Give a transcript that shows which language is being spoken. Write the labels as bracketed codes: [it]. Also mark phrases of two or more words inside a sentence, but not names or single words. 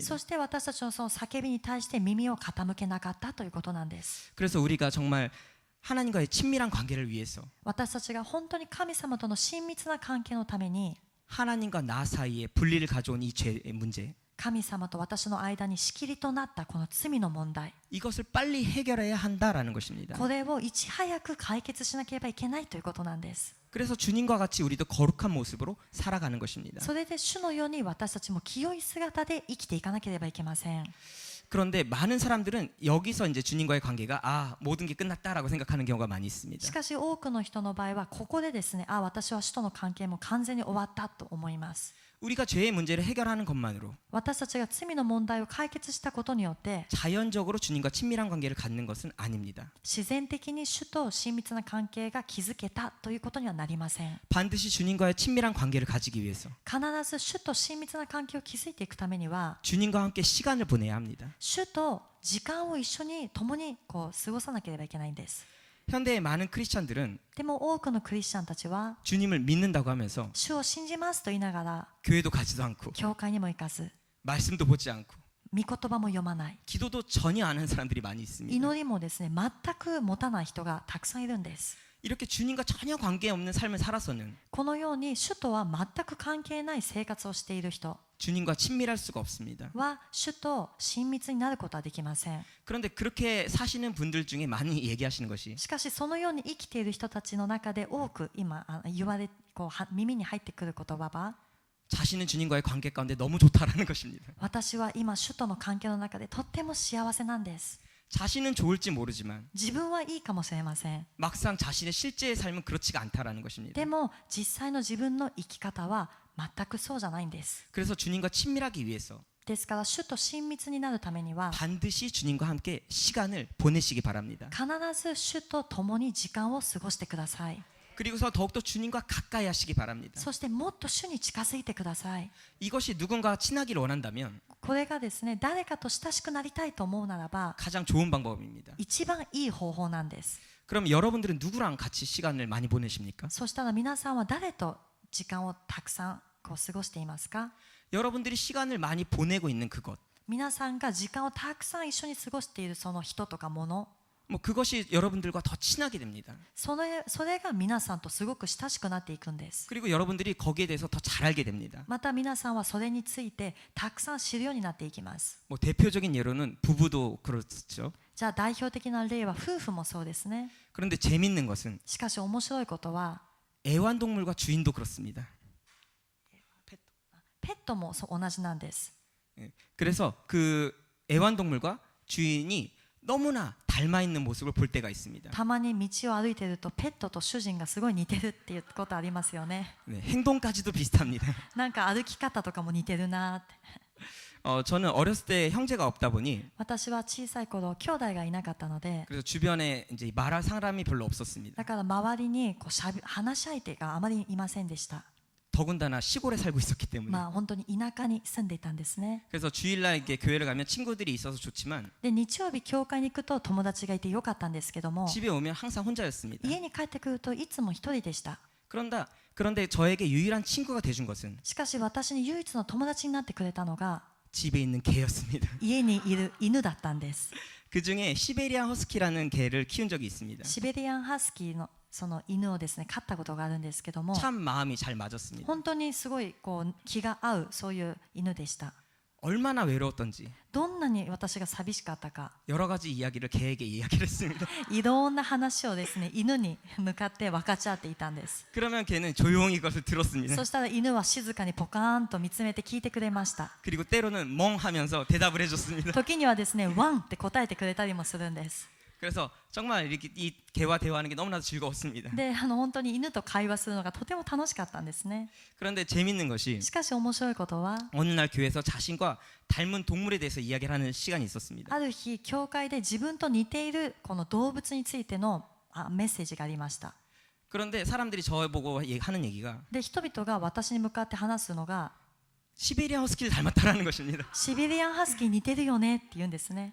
[ja] そして私たちのその叫びに対して耳を傾けなかったということなんです。 [ko] 그래서 우리가 정말 하나님과의 친밀한 관계를 위해서 [ja] 私たちが本当に神様との親密な関係のために [ko] 하나님과 나 사이에 분리를 가져온 이 죄의 문제 [ja] 神様と私の間に仕切りとなったこの罪の問題、 [ko] 이것을 빨리 해결해야 한다라는 것입니다. [ja] これをいち早く解決しなければいけないということなんです。 [ko] 그래서 주님과 같이 우리도 거룩한 모습으로 살아가는 것입니다. [ja] それで主のように私たちも清い姿で生きていかなければいけません。 [ko] 그런데 많은 사람들은 여기서 이제 주님과의 관계가 모든 게 끝났다라고 생각하는 경우가 많이 있습니다. [ja] しかし多くの人の場合はここでですね、私は主との関係も完全に終わったと思います。 [ko] 우리가 죄의 문제를 해결하는 것만으로 [ja] 私たちが罪の問題を解決したことによって [ko] 자연적으로 주님과 친밀한 관계를 갖는 것은 아닙니다. [ja] 自然的に主と親密な関係が築けたということにはなりません。 [ko] 반드시 주님과의 친밀한 관계를 가지기 위해서 [ja] 必ず主と親密な関係を築いていくためには [ko] 주님과 함께 시간을 보내야 합니다. [ja] 主と時間を一緒に共に過ごさなければいけないんです。 [ko] 현대의 많은 크리스찬들은 [ja] でも多くのクリスチャンたちは [ko] 주님을 믿는다고 하면서 [ja] 主を信じますと言いながら [ko] 교회도 가지도 않고 [ja] 教会にも行かず [ko] 말씀도 보지 않고 [ja] 御言葉も読まない、 [ko] 기도도 전혀 안 하는 사람들이 많이 있습니다. [ja] 祈りもですね全く持たない人がたくさんいるんです。 [ko] 이렇게 주님과 전혀 관계없는 삶을 살아서는 [ja] このように主とは全く関係ない生活をしている人 [ko] 주님과 친밀할 수가 없습니다. [ja] は主と親密になることはできません。 [ko] 그런데 그렇게 사시는 분들 중에 많이 얘기하시는 것이 [ja] しかしそのように生きている人たちの中で多く今言われ耳に入ってくる言葉は [ko] 자신은 주님과의 관계 가운데 너무 좋다라는 것입니다. [ja] 私は今主との関係の中でとっても幸せなんです。 [ko] 자신은 좋을지 모르지만 [ja] 自分はいいかもしれません。 [ko] 막상 자신의 실제의 삶은 그렇지가 않다라는 것입니다. [ja] でも実際の自分の生き方は全くそうじゃないんです。 [ko] 그래서 주님과 친밀하기 위해서 [ja] ですから主と親密になるためには [ko] 반드시 주님과 함께 시간을 보내시기 바랍니다. [ja] 必ず主と共に時間を過ごしてください。 [ko] 그리고서 더욱더 주님과 가까이 하시기 바랍니다. [ja] そしてもっと主に近づいてください。 [ko] 이것이 누군가와 친하기를 원한다면 [ja] これがですね、誰かと親しくなりたいと思うならば [ko] 가장 좋은 방법입니다. [ja] 一番いい方法なんです。 [ko] 그럼 여러분들은 누구랑 같이 시간을 많이 보내십니까? [ja] そしたら皆さんは誰と時間をたくさん過ごしていますか？ [ko] 여러분들이 시간을 많이 보내고 있는 그것 [ja] 皆さんが時間をたくさん一緒に過ごしているその人とかもの [ko] 뭐 그것이 여러분들과 더 친하게 됩니다. [ja] それが皆さんとすごく親しくなっていくんです。 [ko] 그리고 여러분들이 거기에 대해서 더 잘 알게 됩니다. [ja] また皆さんはそれについてたくさん知るようになっていきます。 [ko] 뭐 대표적인 예로는 부부도 그렇죠. [ja] じゃあ代表的な例は夫婦もそうですね。 [ko] 그런데 재밌는 것은 [ja] しかし面白いことは [ko] 애완동물과 주인도 그렇습니다. [ja] ペットも同じなんです。 [ko] 예. 그래서 그 애완동물과 주인이 너무나 닮아 있는 모습을 볼 때가 있습니다. [ja] たまに道を歩いているとペットと主人がすごい似てるっていうことありますよね。 [ko] 네, 행동까지도 비슷합니다. [ja] なんか歩き方とかも似てるなって。 [ko] 저는 어렸을 때 형제가 없다 보니 [ja] 私は小さい頃兄弟がいなかったので、 [ko] 그래서 주변에 이제 말할 사람이 별로 없었습니다. [ja] だから周りにこう話し相手があまりいませんでした。 [ko] 더군다나 시골에 살고 있었기 때문에. [ja] まあ本当に田舎に住んでいたんですね。 [ko] 그래서 주일날 이렇게 교회를 가면 친구들이 있어서 좋지만 [ja] で日曜日教会に行くと友達がいてよかったんですけども、 [ko] 집에 오면 항상 혼자였습니다. [ja] 家に帰ってくるといつも一人でした。 [ko] 그런데 저에게 유일한 친구가 돼준 것은 [ja] しかし私に唯一の友達になってくれたのが [ko] 집에 있는 개였습니다. [ja] 家にいる犬だったんです。 [ko] 그 중에 시베리안 허스키라는 개를 키운 적이 있습니다. [ja] シベリアンハスキーのその犬をですね飼ったことがあるんですけども、 [ko] 참 마음이 잘 맞았습니다. [ja] 本当にすごいこう気が合うそういう犬でした。 [ko] 얼마나 외로웠던지 [ja] どんなに私が寂しかったか、 [ko] 여러 가지 이야기를 개에게 이야기를 했습니다. [ja] いろんな話をですね犬に向かって分かち合っていたんです。 [ko] 그러면 개는 조용히 그것을 들었습니다. [ja] そしたら犬は静かにポカーンと見つめて聞いてくれました。 [ko] 그리고 때로는 멍하면서 대답을 해줬습니다. [ja] 時にはですねワンって答えてくれたりもするんです。 [ko] 그래서 정말 이렇게 이 개와 대화하는 게 너무나도 즐거웠습니다. [ja] で本当に犬と会話するのがとても楽しかったんですね。 [ko] 그런데 재밌는 것이 [ja] しかし面白いことは、 [ko] 어느 날 교회에서 자신과 닮은 동물에 대해서 이야기를 하는 시간이 있었습니다. [ja] ある日教会で自分と似ているこの動物についてのメッセージがありました。 [ko] 그런데 사람들이 저보고 하는 얘기가 [ja] で人々が私に向かって話すのが [ko] 시베리안 허스키를 닮았다라는 것입니다. [ja] シベリアンハスキーに似てるよねって言うんですね。